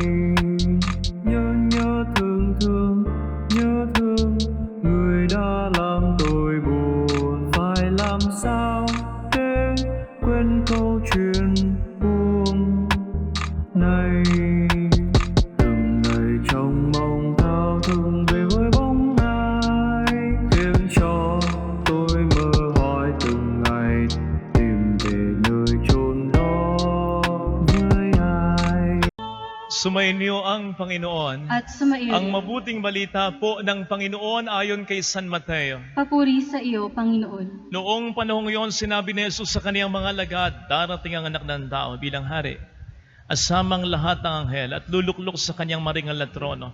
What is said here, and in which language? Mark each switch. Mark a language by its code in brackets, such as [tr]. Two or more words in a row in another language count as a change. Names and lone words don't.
[vi] Nhớ thương người đã làm tôi buồn, phải làm sao để quên câu chuyện buồn này. Từng ngày trong mong thao thức về với bóng ai, khiến cho tôi mơ hỏi từng ngày tìm về nơi chốn đó với ai. [tl] Sumainyo ang Panginoon. At sumaiyo. Ang mabuting balita po ng Panginoon ayon kay San Mateo. Papuri sa iyo, Panginoon. Noong panahong iyon, sinabi ni Jesus sa kaniyang mga alagad, darating ang anak ng tao bilang hari. Asamang lahat ng anghel at luluklok sa kanyang maringal na trono.